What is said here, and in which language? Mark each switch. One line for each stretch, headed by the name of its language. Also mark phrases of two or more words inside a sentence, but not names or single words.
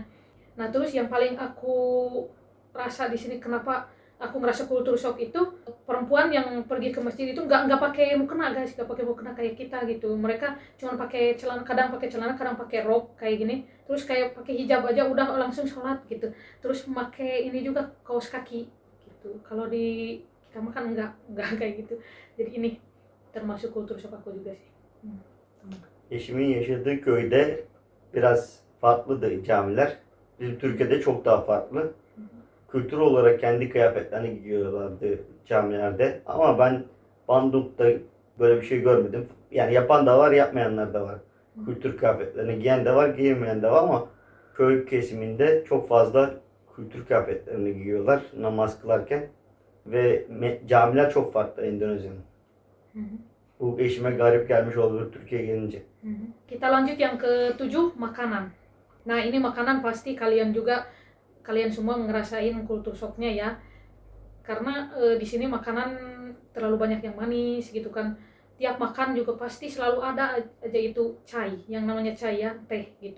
Indonesian: Nah, terus yang paling aku rasa di sini kenapa aku ngerasa
English: culture shock
Indonesian: itu perempuan yang pergi ke masjid itu nggak pakai mukena guys, nggak pakai mukena kayak kita gitu. Mereka cuma pakai celana, kadang pakai celana, kadang pakai rok kayak gini. Terus kayak pakai hijab aja udah langsung sholat gitu. Terus pakai ini juga kaos kaki gitu. Kalau di kita makan nggak kayak gitu. Jadi ini termasuk culture shock aku juga sih.
Turkish: Eşimin yaşadığı köyde biraz farklıdır camiler. Bizim Türkiye'de çok daha farklı. Kültür olarak kendi kıyafetlerini giyiyorlardı camilerde. Ama ben Bandung'da böyle bir şey görmedim. Yani yapan da var, yapmayanlar da var. Kültür kıyafetlerini giyen de var, giymeyen de var ama köy kesiminde çok fazla kültür kıyafetlerini giyiyorlar namaz kılarken. Ve camiler çok farklı Endonezya'nın. Bu eşime garip gelmiş olabilir Türkiye'ye gelince.
Indonesian: Kita lanjut yang ke-7, makanan. Nah, ini makanan pasti kalian semua ngerasain kultur shocknya ya. Karena di sini makanan terlalu banyak yang manis gitu kan. Tiap makan juga pasti selalu ada aja itu chai, yang namanya chai ya, teh gitu.